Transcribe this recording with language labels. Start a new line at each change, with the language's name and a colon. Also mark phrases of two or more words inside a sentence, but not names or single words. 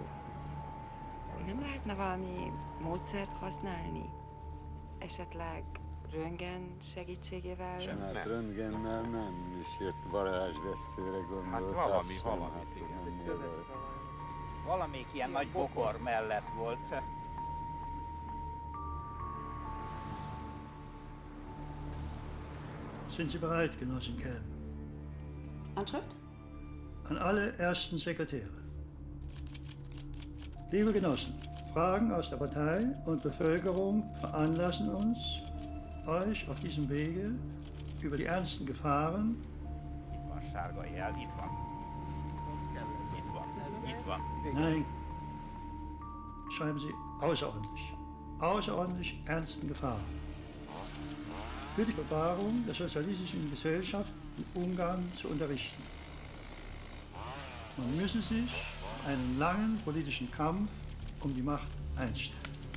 Hungarian: Nem lehetne valami módszert használni? Esetleg röntgen segítségével? Sem, hát röntgennel nem is jött varázsveszőre gondolsz. Hát valamit, igen. Valamelyik ilyen nagy bokor mellett volt.
German: Sind Sie bereit, Genossin Kelm? Anschrift? An alle ersten Sekretäre. Liebe Genossen, Fragen aus der Partei und Bevölkerung veranlassen uns, euch auf diesem Wege über die ernsten Gefahren.
Hungarian: Itt van sárga jel, itt van. Itt van.
German: Nein, schreiben Sie außerordentlich ernsten Gefahren. Für die Bewahrung der sozialistischen Gesellschaft in Ungarn zu unterrichten. Man müsse sich einen langen politischen Kampf um die Macht einstellen.